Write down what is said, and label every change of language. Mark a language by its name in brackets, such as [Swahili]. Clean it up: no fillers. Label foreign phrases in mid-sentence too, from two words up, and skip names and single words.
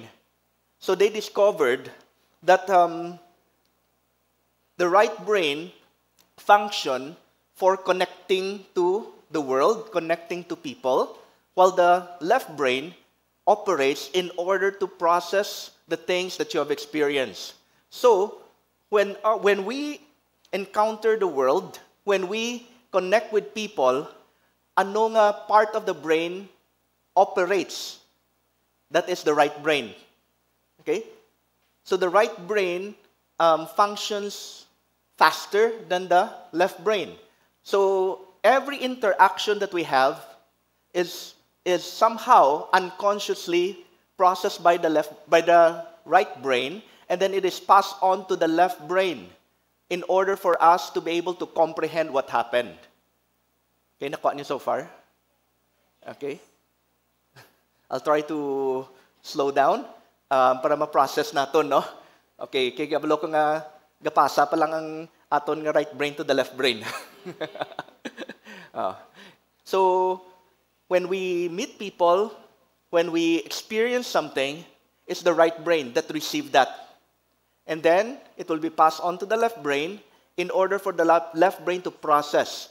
[English] So they discovered that the right brain function for connecting to the world, connecting to people, while the left brain operates in order to process the things that you have experienced. So, when we encounter the world, when we connect with people, [Hiligaynon] ano nga [English] part of the brain operates? That is the right brain. Okay? So the right brain functions faster than the left brain. So every interaction that we have is somehow unconsciously processed by the right brain, and then it is passed on to the left brain in order for us to be able to comprehend what happened. Okay, [Hiligaynon] nakuha niyo [English] so far? Okay. I'll try to slow down [Hiligaynon] para ma-process naton, [English] no? [Hiligaynon] Okay, kay kabalo ko nga gapasa pa lang ang aton nga [English] right brain to the left brain. So, when we meet people, when we experience something, it's the right brain that receives that. And then, it will be passed on to the left brain in order for the left brain to process.